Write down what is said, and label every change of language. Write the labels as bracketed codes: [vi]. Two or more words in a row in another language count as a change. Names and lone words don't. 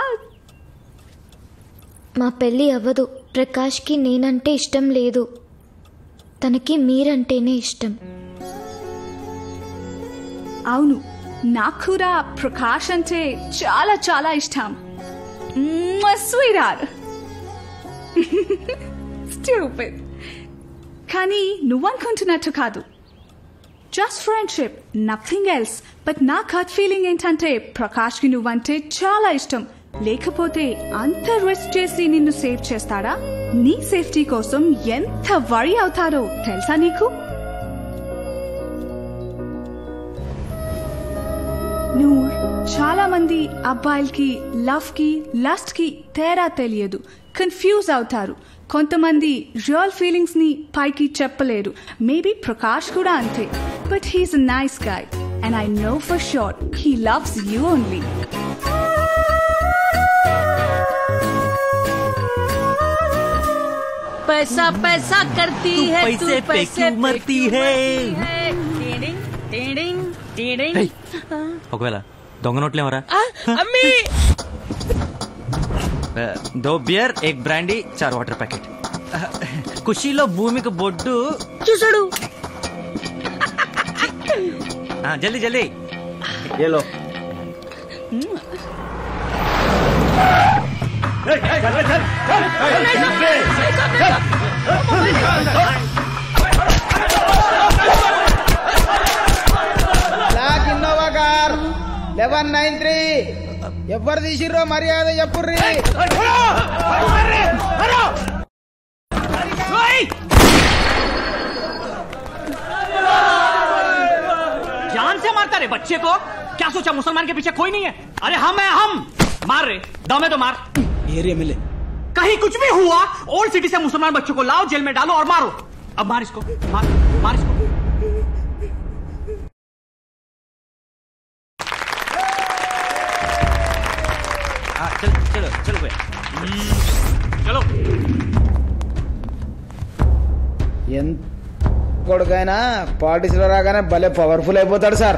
[te] మా పెళ్ళి అవ్వదు. ప్రకాష్కి నేనంటే ఇష్టం లేదు, తనకి మీరంటేనే ఇష్టం. అవును, నాకు కూడా ప్రకాష్ అంటే చాలా చాలా ఇష్టం. [en] sweetheart. Stupid. [te] కానీ నువ్వనుకుంటున్నట్టు కాదు. [en] just friendship, nothing else. [te] బట్ నా [en] gut feeling [te] ఏంటంటే ప్రకాష్కి నువ్వంటే చాలా ఇష్టం. లేకపోతే అంత రిస్క్ చేసి నిన్ను సేవ్ చేస్తాడా? నీ సేఫ్టీ కోసం ఎంత వరీ అవుతారో తెలుసా నీకు? నూర్, చాలా మంది అబ్బాయిలకి లవ్ కి లస్ట్ కి తేడా తెలియదు, కన్ఫ్యూజ్ అవుతారు. కొంతమంది [en] real feelings [te] ని పైకి చెప్పలేరు. మేబీ ప్రకాష్ కూడా అంతే. [en] But he's a nice guy and I know for sure he loves you only. [hi] पैसा पैसा करती है तू, पैसे पे क्यों मरती है? [te] ఒకవేళ దొంగ నోట్లేమరా? అమ్మీ, 2 బియర్ 1 బ్రాండీ 4 [en] water packet. [te] ఖుషీలో భూమికి బొడ్డు చూసాడు. [hi] जल्दी जल्दी [te] ఏలో [en] black Innova car [te] 1193 ఎవరు తీసిర్రో మర్యాద చెప్పుర్రి. [hi] जान से मारता रे बच्चे को, क्या सोचा मुसलमान के पीछे कोई नहीं है? अरे हम है, हम मार रे, दमे तो मार. एरिया मिले कहीं कुछ भी हुआ, ओल्ड सिटी से मुसलमान बच्चों को लाओ, जेल में डालो और मारो. अब मार इसको, मार मार इसको. चलो चलो चलो भैया, चलो. [te] కొడుకైనా పార్టీస్లో రాగానే భలే పవర్ఫుల్ అయిపోతాడు సార్.